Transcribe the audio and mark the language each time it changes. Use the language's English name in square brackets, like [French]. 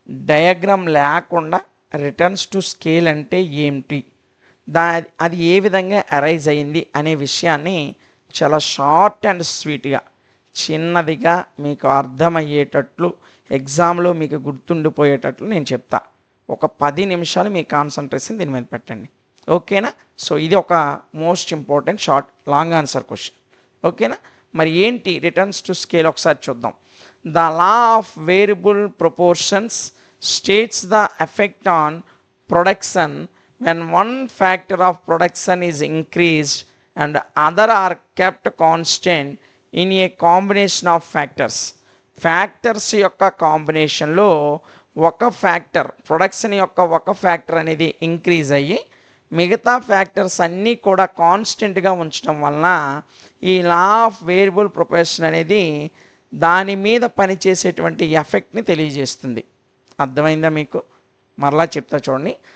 [Telugu] Diagram లేకుండా returns to scale అంటే ఏంటి, అది ఏ విధంగా అరైజ్ అయింది అనే విషయాన్ని చాలా షార్ట్ అండ్ స్వీట్గా, చిన్నదిగా మీకు అర్థమయ్యేటట్లు, ఎగ్జామ్లో మీకు గుర్తుండిపోయేటట్లు నేను చెప్తా. ఒక 10 నిమిషాలు మీ కాన్సన్ట్రేషన్ దీని మీద పెట్టండి. ఓకేనా? సో ఇది ఒక most important long answer question. ఓకేనా? మరి ఏంటి రిటర్న్స్ టు స్కేల్ ఒకసారి చూద్దాం. [English] The law of variable proportions states the effect on production when one factor of production is increased and other are kept constant in a combination of factors. [Telugu] Factors యొక్క కాంబినేషన్లో ఒక factor, production యొక్క ఒక factor అనేది increase అయ్యి మిగతా factors అన్నీ కూడా కాన్స్టెంట్గా ఉంచడం వలన ఈ లా ఆఫ్ వేరియబుల్ ప్రొపోర్షన్ అనేది దాని మీద పనిచేసేటువంటి ఎఫెక్ట్ని తెలియజేస్తుంది. అర్థమైందా మీకు? మరలా చెప్తా చూడండి.